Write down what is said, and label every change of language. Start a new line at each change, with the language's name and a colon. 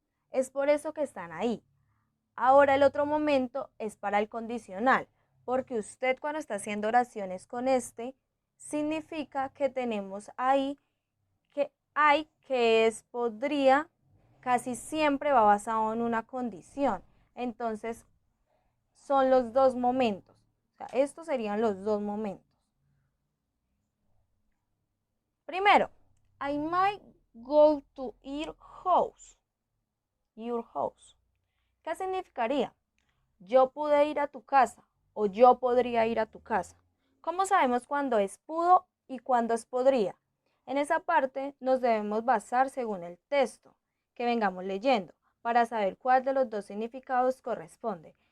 Spanish: Es por eso que están ahí. Ahora el otro momento es para el condicional, porque usted cuando está haciendo oraciones con este, significa que tenemos ahí que hay, que es podría, casi siempre va basado en una condición. Entonces, son los 2 momentos. O sea, estos serían los 2 momentos. Primero,
English: I might go to your house. Your house.
Spanish: ¿Qué significaría? Yo pude ir a tu casa o yo podría ir a tu casa. ¿Cómo sabemos cuándo es pudo y cuándo es podría? En esa parte nos debemos basar según el texto que vengamos leyendo para saber cuál de los 2 significados corresponde.